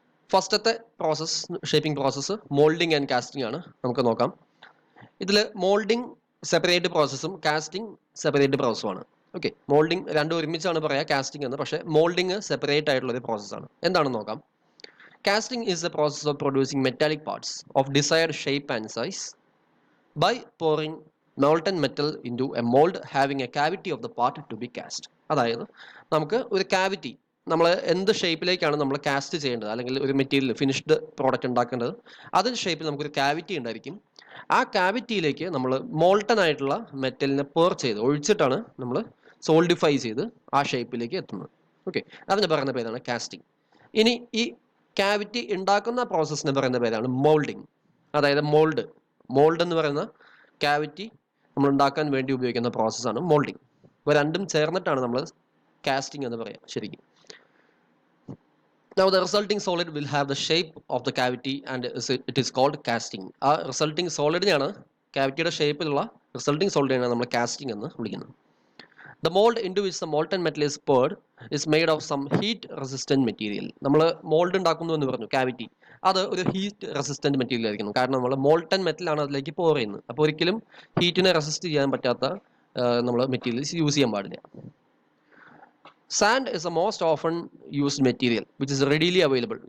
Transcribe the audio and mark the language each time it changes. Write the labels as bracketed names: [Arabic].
[Malayalam] ഫസ്റ്റത്തെ process shaping process moulding and casting ആണ്. നമുക്ക് നോക്കാം. ഇതിൽ moulding separate പ്രോസസ്സും casting separate പ്രോസസ്സുമാണ്. Okay, moulding രണ്ടും ഒരുമിച്ചാണ് പറയുക കാസ്റ്റിംഗ് എന്ന്, പക്ഷേ മോൾഡിംഗ് സെപ്പറേറ്റ് ആയിട്ടുള്ള ഒരു പ്രോസസ്സാണ്. എന്താണെന്ന് നോക്കാം. [English] Casting is the process of producing metallic parts of desired shape and size by pouring molten metal into a mold having a cavity of the part to be cast. [Malayalam] അതായത് നമുക്ക് ഒരു cavity, നമ്മൾ എന്ത് ഷേപ്പിലേക്കാണ് നമ്മൾ കാസ്റ്റ് ചെയ്യേണ്ടത് അല്ലെങ്കിൽ ഒരു material finished product ഉണ്ടാക്കേണ്ടത്, അതിൻ്റെ ഷേപ്പിൽ നമുക്കൊരു കാവിറ്റി ഉണ്ടായിരിക്കും. ആ കാവിറ്റിയിലേക്ക് നമ്മൾ മോൾട്ടൺ ആയിട്ടുള്ള മെറ്റലിനെ ഒഴിച്ചിട്ടാണ് നമ്മൾ സോൾഡിഫൈ ചെയ്ത് ആ ഷേപ്പിലേക്ക് എത്തുന്നത്. ഓക്കെ, അതിന് പറയുന്ന പേരാണ് കാസ്റ്റിംഗ്. ഇനി ഈ കാവിറ്റി ഉണ്ടാക്കുന്ന പ്രോസസ്സിന് പറയുന്ന പേരാണ് മോൾഡിംഗ്. അതായത് മോൾഡ് എന്ന് പറയുന്ന കാവിറ്റി നമ്മൾ ഉണ്ടാക്കാൻ വേണ്ടി ഉപയോഗിക്കുന്ന പ്രോസസ്സാണ് മോൾഡിംഗ്. ഇപ്പോൾ രണ്ടും ചേർന്നിട്ടാണ് നമ്മൾ കാസ്റ്റിംഗ് എന്ന് പറയാം ശരിക്കും. [English] Now the resulting solid will have the shape of the cavity and it is called casting. [Malayalam] ആ റിസൾട്ടിങ് സോളിഡിനെയാണ് കാവിറ്റിയുടെ ഷേപ്പിലുള്ള റിസൾട്ടിങ് സോളിഡിനെയാണ് നമ്മൾ കാസ്റ്റിംഗ് എന്ന് വിളിക്കുന്നത്. [English] The mold into which the molten metal is poured is made of some heat resistant material. [Malayalam] നമ്മൾ mould ഉണ്ടാക്കുന്നു എന്ന് പറഞ്ഞു cavity, അത് ഒരു ഹീറ്റ് റെസിസ്റ്റന്റ് മെറ്റീരിയൽ ആയിരിക്കണം. കാരണം നമ്മൾ മോൾട്ടൺ മെറ്റലാണ് അതിലേക്ക് പോർ ചെയ്യുന്നത്. അപ്പോൾ ഒരിക്കലും ഹീറ്റിനെ റെസിസ്റ്റ് ചെയ്യാൻ പറ്റാത്ത നമ്മൾ മെറ്റീരിയൽസ് യൂസ് ചെയ്യാൻ പാടില്ല. [English] Sand is a most often used material which is readily available.